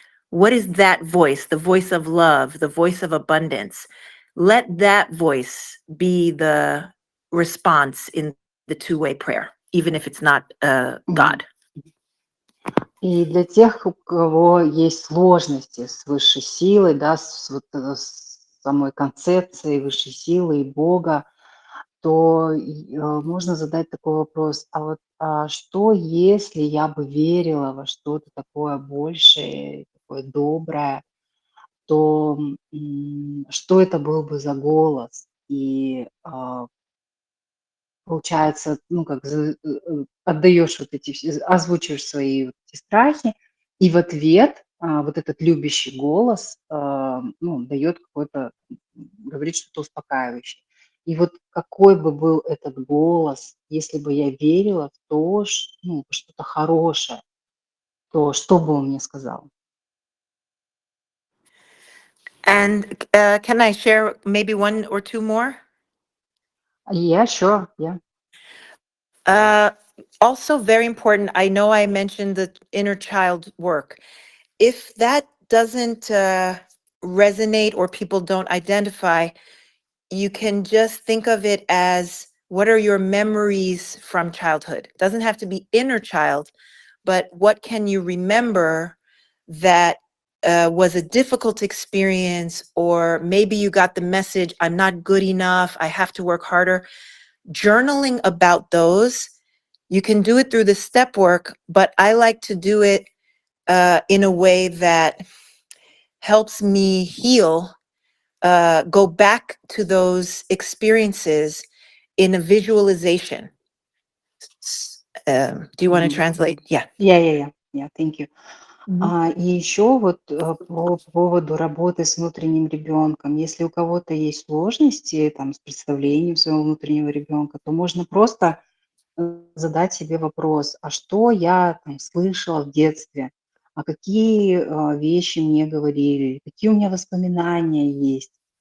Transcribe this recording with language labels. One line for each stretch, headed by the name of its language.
English: What is that voice? The voice of love, the voice of abundance. Let that voice be the response in the two-way prayer, even if it's not God.
Russian: И для тех, у кого есть сложности с высшей силой, да, с самой концепцией высшей силы и Бога, то можно задать такой вопрос: что если я бы верила во что-то такое большее, такое доброе, то что это был бы за голос? И получается, отдаешь вот эти озвучиваешь свои вот эти страхи, и в ответ вот этот любящий голос дает какой-то, говорит что-то успокаивающее. И вот какой бы был этот голос, если бы я верила в то, что-то хорошее, то что бы он мне сказал?
English: And can I share maybe one or two more? Yeah, sure, yeah. Also very important, I know I mentioned the inner child work. If that doesn't resonate or people don't identify, you can just think of it as, what are your memories from childhood? It doesn't have to be inner child, but what can you remember that was a difficult experience, or maybe you got the message, I'm not good enough, I have to work harder. Journaling about those, you can do it through the step work, but I like to do it in a way that helps me heal, go back to those experiences in a visualization. Do you want to translate? Yeah. Yeah, thank you.
Russian: И еще вот по поводу работы с внутренним ребенком. Если у кого-то есть сложности там, с представлением своего внутреннего ребенка, то можно просто задать себе вопрос: а что я там слышала в детстве, а какие вещи мне говорили, какие у меня воспоминания есть.